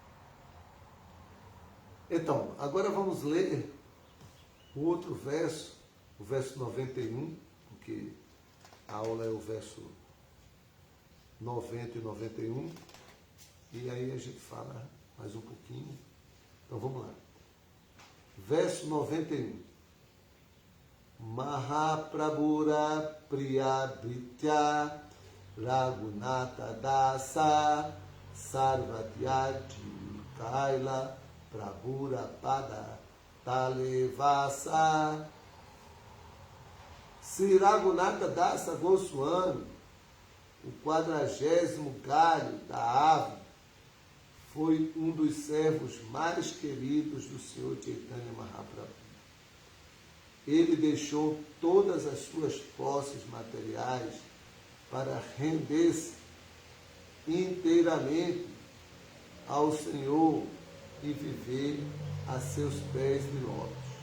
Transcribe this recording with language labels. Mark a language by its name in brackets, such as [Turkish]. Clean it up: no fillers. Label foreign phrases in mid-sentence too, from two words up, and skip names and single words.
[Portuguese] Então, agora vamos ler o outro verso, o verso 91, porque a aula é o verso 90 e 91, e aí a gente fala mais um pouquinho. Então vamos lá. Verso 91. [Bangla] মহাপ্রভুর প্রিয়ভৃত্য রঘুনাথ দাস সর্বত্যজি কৈল প্রভুর পদ তলেবাস. [Portuguese] Sri Raghunatha Dasa Goswami, o 40º galho da árvore, foi um dos servos mais queridos do Senhor Chaitanya Mahaprabhu. Ele deixou todas as suas posses materiais para render-se inteiramente ao Senhor e viver a seus pés de lótus.